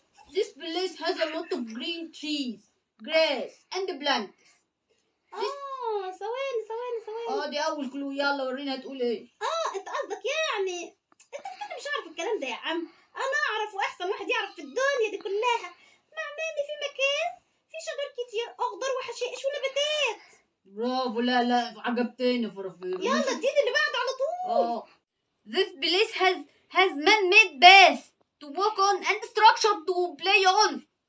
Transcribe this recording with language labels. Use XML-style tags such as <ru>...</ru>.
<en>This place has a lot of green trees, grass and plants.</en> <ar>ثواني. دي اول كلو. يلا ورينا هتقول ايه. انت قصدك يعني انت كده مش عارف الكلام ده يا عم. انا اعرف، واحسن واحد يعرف في الدنيا دي كلها. معناه ان في مكان فيه شجر كتير اخضر وحشائش ونباتات. برافو. لا عجبتني فرافيرو. يلا اديني اللي بعده على طول.</ar> <en>This place has man-made paths to walk on and structure to play on.</en>